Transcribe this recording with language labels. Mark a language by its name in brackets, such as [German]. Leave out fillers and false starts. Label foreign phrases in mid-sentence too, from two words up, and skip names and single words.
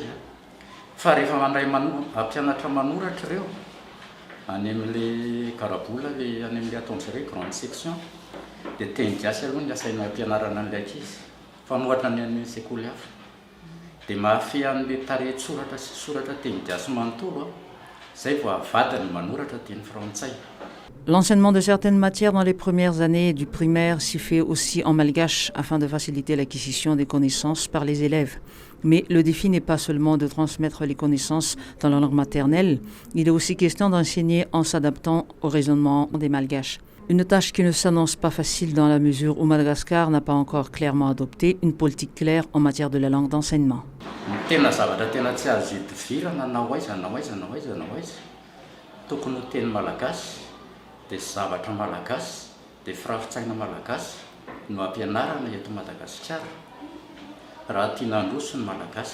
[Malagasy] Fa rehefa mandray mpianatra manoratra ireo any amin'ilay Garabola any amin'ilay ataon'izy ireo [French] grande section [Malagasy] dia teny gasy aloha ny asaina ampianarana an'ilay ankizy fa nohatra ny amin'ny sekoly hafa. Dia mahafehy an'ilay tarehin-tsoratra sy soratra teny gasy manontolo izay vao avadiny manoratra teny frantsay. [French] L'enseignement de certaines matières dans les premières années du primaire s'y fait aussi en malgache afin de faciliter l'acquisition des connaissances par les élèves. Mais le défi n'est pas seulement de transmettre les connaissances dans la langue maternelle, il est aussi question d'enseigner en s'adaptant au raisonnement des malgaches. Une tâche qui ne s'annonce pas facile dans la mesure où Madagascar n'a pas encore clairement adopté une politique claire en matière de la langue d'enseignement. [Malagasy] Tena zavatra tena tsy azo idivirana na hoaiza tokony ho teny malagasy dia zavatra malagasy dia firafitsaina malagasy no ampianarana eto Madagasikara raha tiana handroso ny malagasy.